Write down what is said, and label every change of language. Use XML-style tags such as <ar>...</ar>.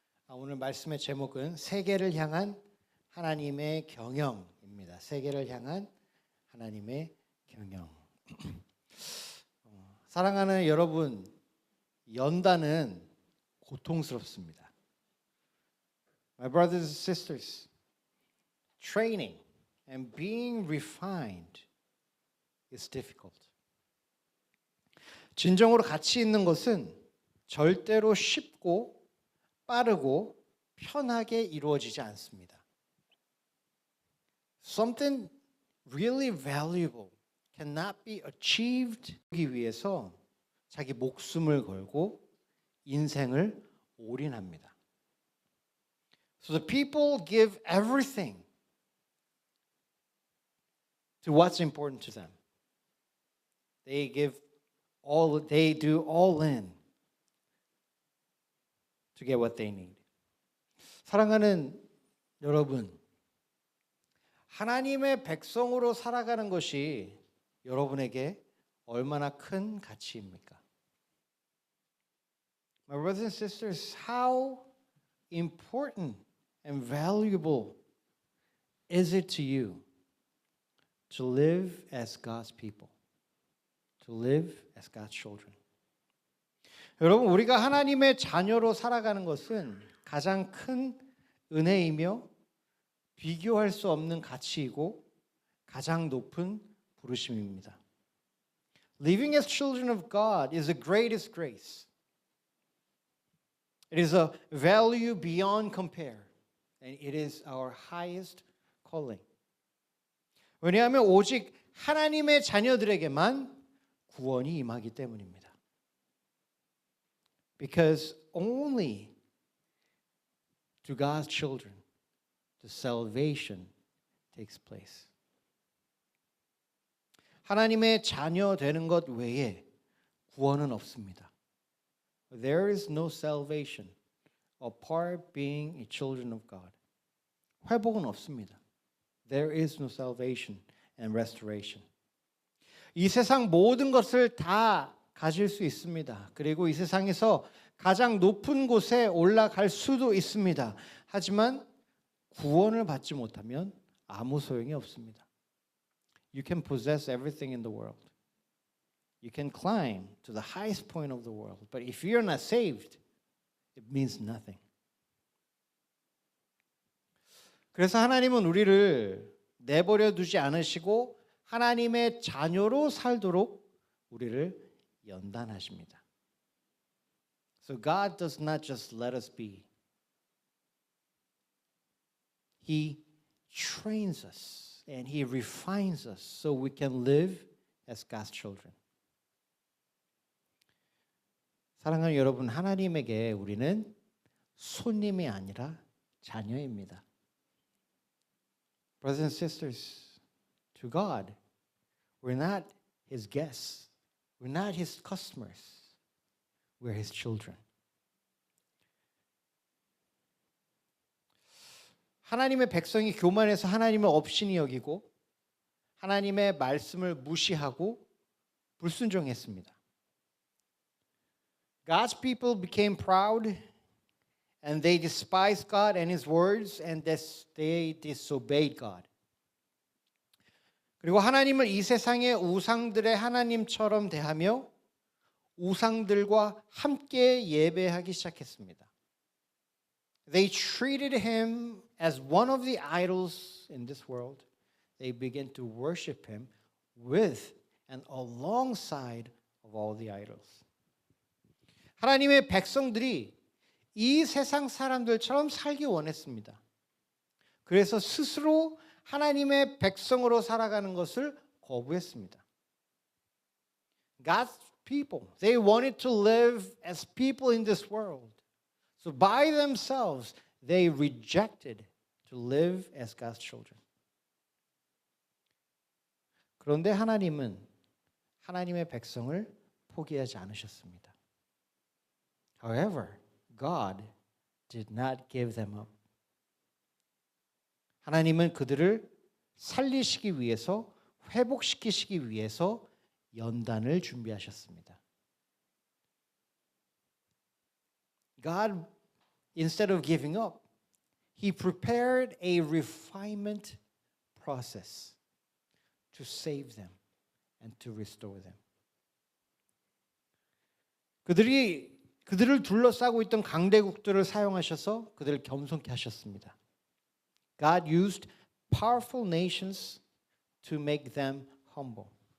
<ko>오늘 말씀의 제목은 세계를 향한 하나님의 경영입니다. 세계를 향한 하나님의 경영. 사랑하는 여러분, 연단은 고통스럽습니다.</ko> <en>My brothers and sisters, training and being refined is difficult.</en> <ko>진정으로 가치 있는 것은 절대로 쉽고 빠르고 편하게 이루어지지 않습니다.</ko> <en>Something really valuable cannot be achieved</en> <ko>하기 위해서 자기 목숨을 걸고 인생을 올인합니다.</ko> <en>So the people give everything to what's important to them. They do all in to get what they need.</en> <ko>사랑하는 여러분, 하나님의 백성으로 살아가는 것이 여러분에게 얼마나 큰 가치입니까?</ko> <en>My brothers and sisters, how important and valuable is it to you to live as God's people, to live as God's children?</en> <ko>여러분, 우리가 하나님의 자녀로 살아가는 것은 가장 큰 은혜이며 비교할 수 없는 가치이고 가장 높은 부르심입니다.</ko> <en>Living as children of God is the greatest grace. It is a value beyond compare, and it is our highest calling.</en> <ko>왜냐하면 오직 하나님의 자녀들에게만 구원이 임하기 때문입니다.</ko> <en>Because only to God's children the salvation takes place.</en> <ko>하나님의 자녀 되는 것 외에 구원은 없습니다.</ko> <en>There is no salvation apart being a children of God.</en> <ko>회복은 없습니다.</ko> <en>There is no salvation and restoration.</en> <ko>이 세상 모든 것을 다 가질 수 있습니다. 그리고 이 세상에서 가장 높은 곳에 올라갈 수도 있습니다. 하지만 구원을 받지 못하면 아무 소용이 없습니다.</ko> <en>You can possess everything in the world. You can climb to the highest point of the world. But if you're not saved, it means nothing.</en> <ko>그래서 하나님은 우리를 내버려 두지 않으시고 하나님의 자녀로 살도록 우리를 연단하십니다.</ko> <en>So God does not just let us be. He trains us and He refines us so we can live as God's children.</en> <ko>사랑하는 여러분, 하나님에게 우리는 손님이 아니라 자녀입니다.</ko> <en>Brothers and sisters, to God, we're not His guests. We're not His customers. We're His children.</en> <ko>하나님의 백성이 교만해서 하나님을 업신이 여기고 하나님의 말씀을 무시하고 불순종했습니다.</ko> <en>God's people became proud and they despised God and His words and they disobeyed God.</en> <ko>그리고 하나님을 이 세상의 우상들의 하나님처럼 대하며 우상들과 함께 예배하기 시작했습니다.</ko> <en>They treated Him as one of the idols in this world. They began to worship Him with and alongside of all the idols.</en> <ko>하나님의 백성들이 이 세상 사람들처럼 살기 원했습니다. 그래서 스스로 하나님의 백성으로 살아가는 것을 거부했습니다.</ko> <en>God's people, they wanted to live as people in this world. So by themselves, they rejected to live as God's children.</en> <ko>그런데 하나님은 하나님의 백성을 포기하지 않으셨습니다.</ko> <en>However, God did not give them up.</en> <ko>하나님은 그들을 살리시기 위해서, 회복시키시기 위해서 연단을 준비하셨습니다.</ko> <en>God, instead of giving up, He prepared a refinement process to save them and to restore them.</en> <ko>그들을 둘러싸고 있던 강대국들을 사용하셔서 그들을 겸손케 하셨습니다.</ko> <en>God used powerful nations to make them humble.</en>